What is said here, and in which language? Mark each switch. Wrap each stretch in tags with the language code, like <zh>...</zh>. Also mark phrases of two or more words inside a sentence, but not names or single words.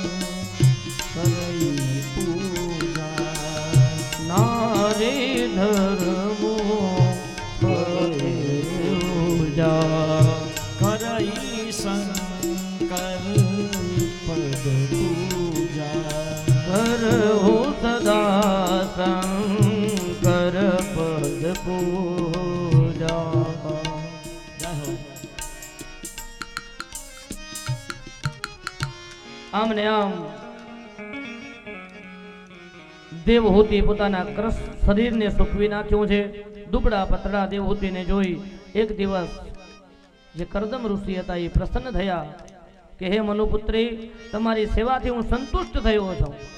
<hi>नारे धर्मो पूजा करई शंकर पद पूजा करो सदा शंकर पद पूजा.</hi> <gu>આમ ને આમ દેવહૂતિ પોતાના શરીરને સૂકવી નાખ્યું છે. દુબળા પતળા દેવહૂતિને જોઈ એક દિવસ જે કરદમ ઋષિ હતા એ પ્રસન્ન થયા કે હે મનુપુત્રી, તમારી સેવાથી હું સંતુષ્ટ થયો છું.</gu>